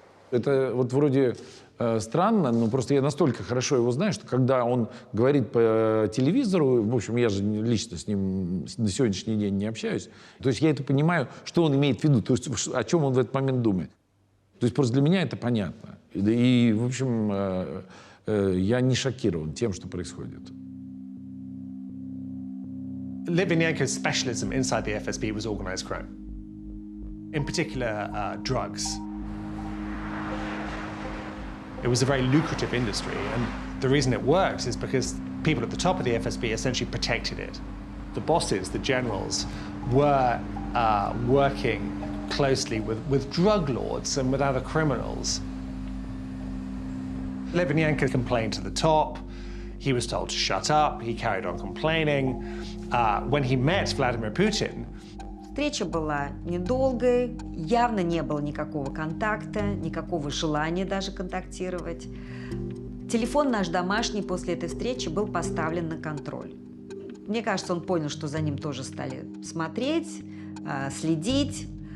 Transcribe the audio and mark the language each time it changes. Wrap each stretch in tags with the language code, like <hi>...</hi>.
<ru>Это вот вроде странно, но просто я настолько хорошо его знаю, что когда он говорит по телевизору, в общем, я же лично с ним на сегодняшний день не общаюсь, то есть я это понимаю, что он имеет в виду, то есть о чем он в этот момент думает. То есть просто для меня это понятно. И в общем, я не шокирован тем, что происходит.</ru> <en>Litvinenko's specialism inside the FSB was organized crime. In particular, drugs. It was a very lucrative industry, and the reason it works is because people at the top of the FSB essentially protected it. The bosses, the generals, were working closely with drug lords and with other criminals. Litvinenko complained to the top. He was told to shut up. He carried on complaining. When he met Vladimir Putin,</en> <ru>Встреча была недолгой, явно не было никакого контакта, никакого желания даже контактировать. Телефон наш домашний после этой встречи был поставлен на контроль. Мне кажется, он понял, что за ним тоже стали смотреть, следить.</ru>